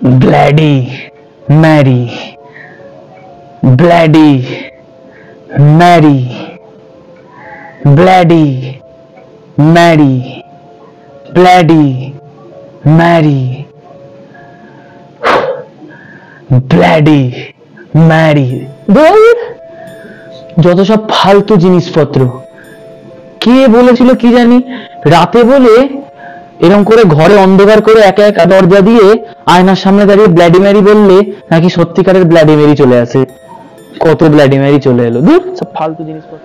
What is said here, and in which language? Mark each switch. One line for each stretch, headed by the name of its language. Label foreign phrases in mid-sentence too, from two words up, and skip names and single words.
English: Bloody Mary, Bloody Mary, Bloody Mary, Bloody Mary, Bloody Mary।
Bangla: যত সব ফালতু জিনিসপত্র, কে বলেছিল কি জানি, রাতে বলে এরকম করে ঘরে অন্ধকার করে একা একা দরজা দিয়ে আয়নার সামনে দাঁড়িয়ে ব্লাডি ম্যারি বললে নাকি সত্যিকারের ব্লাডি ম্যারি চলে আসে। কত ব্লাডি ম্যারি চলে এলো, দূর সব ফালতু জিনিসপত্র।